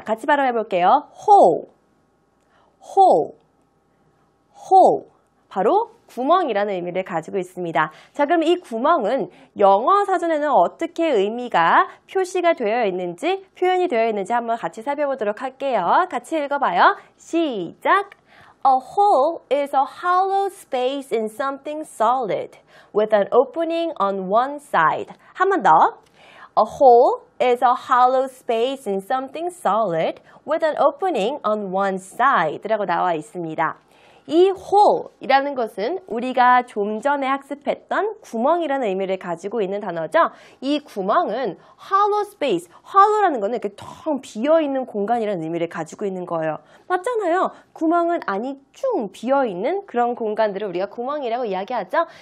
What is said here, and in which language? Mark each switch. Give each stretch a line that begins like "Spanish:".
Korean: 같이 발음해 볼게요. hole, hole, hole. 바로 구멍이라는 의미를 가지고 있습니다. 자, 그럼 이 구멍은 영어 사전에는 어떻게 의미가 표시가 되어 있는지, 표현이 되어 있는지 한번 같이 살펴보도록 할게요. 같이 읽어봐요. 시작!
English: A hole is a hollow space in something solid with an opening on one side.
Korean: 한 번 더.
English: A hole is a hollow space in something solid with an opening on one side
Korean: 라고 나와 있습니다. 이 hole이라는 것은 우리가 좀 전에 학습했던 구멍이라는 의미를 가지고 있는 단어죠. 이 구멍은 hollow space, hollow라는 것은 이렇게 텅 비어있는 공간이라는 의미를 가지고 있는 거예요. 맞잖아요. 구멍은 안이 쭉 비어있는 그런 공간들을 우리가 구멍이라고 이야기하죠.